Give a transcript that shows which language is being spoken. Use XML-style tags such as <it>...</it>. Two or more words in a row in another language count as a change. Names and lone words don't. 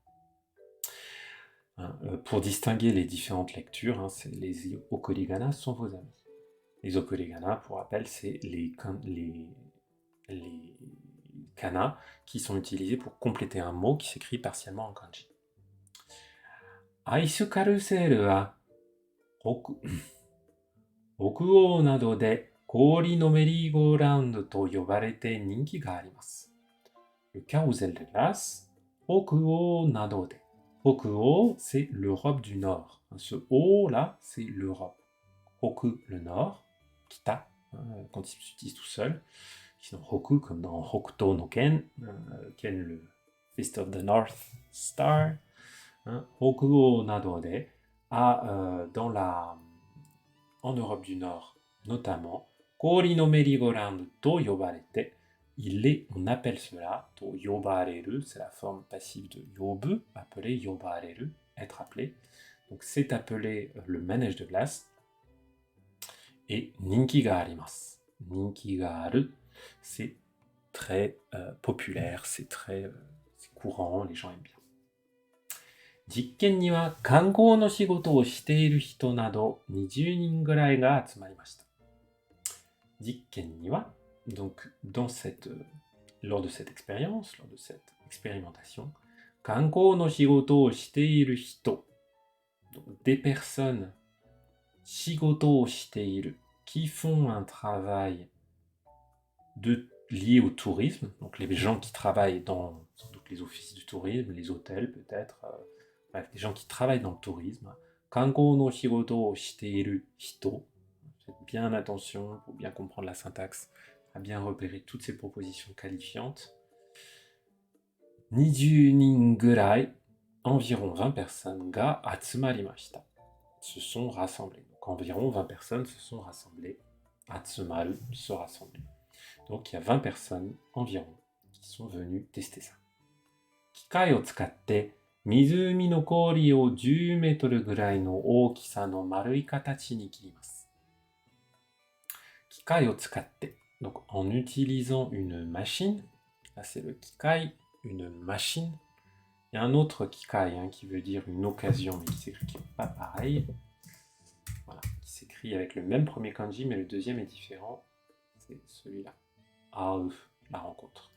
<fr>Pour distinguer les différentes lectures, les okorigana sont vos amis. Les okorigana, pour rappel, c'est les kana qui sont utilisés pour compléter un mot qui s'écrit partiellement en kanji.</fr> <ja>アイスカルーセルは北欧などで氷のメリーゴーランドと呼ばれて人気があります.</ja> <fr>Le carrousel de glace,</fr> <ja>北欧などで.</ja> <fr>Hokuo, c'est l'Europe du Nord. Ce O là, c'est l'Europe. Hoku, le Nord. Kita, quand il s'utilise tout seul. Sinon, Hoku, comme dans Hokuto no Ken, Ken le Fist of the North Star.</fr> <ja>北欧などで,</ja> <fr>en Europe du Nord notamment,</fr> <ja>氷のメリーゴーランドと呼ばれて,</ja> <fr>on appelle cela,</fr> <ja>と呼ばれる,</ja> <fr>c'est la forme passive de yobu, appelé yobareru, être appelé. Donc c'est appelé le manège de glace.</fr> <ja>Et 人気があります. 人気がある,</ja> <fr>c'est très populaire, c'est courant, les gens aiment bien.</fr> <ja>実験には観光の仕事をしている人など20人ぐらいが集まりました。実験には、</ja> <fr>donc lors de cette expérience, lors de cette expérimentation,</fr> <ja>観光の仕事をしている人、</ja> <fr>donc des personnes</fr> <ja>仕事をしている</ja> <fr>qui font un travail lié au tourisme, donc les gens qui travaillent dans les offices du tourisme, les hôtels peut-être, bref, des gens qui travaillent dans le tourisme.</fr> <ja>観光の仕事をしている人.</ja> <fr>Faites bien attention pour bien comprendre la syntaxe, à bien repérer toutes ces propositions qualifiantes.</fr> <ja>20 人ぐらい,</ja> <fr>environ 20 personnes,</fr> <ja>が集まりました,</ja> <fr>se sont rassemblées. Donc environ 20 personnes se sont rassemblées. Atsumaru, se rassembler. Donc il y a 20 personnes environ qui sont venues tester ça.</fr> <ja>機械を使って, 湖の氷を10メートルぐらいの大きさの丸い形に切ります。機械を使って、</ja> <fr>donc en utilisant une machine, là c'est le kikai, une machine. Il y a un autre kikai qui veut dire une occasion, mais qui s'écrit pas pareil. Voilà, qui s'écrit avec le même premier kanji, mais le deuxième est différent. C'est celui-là. Aou, la rencontre.</fr>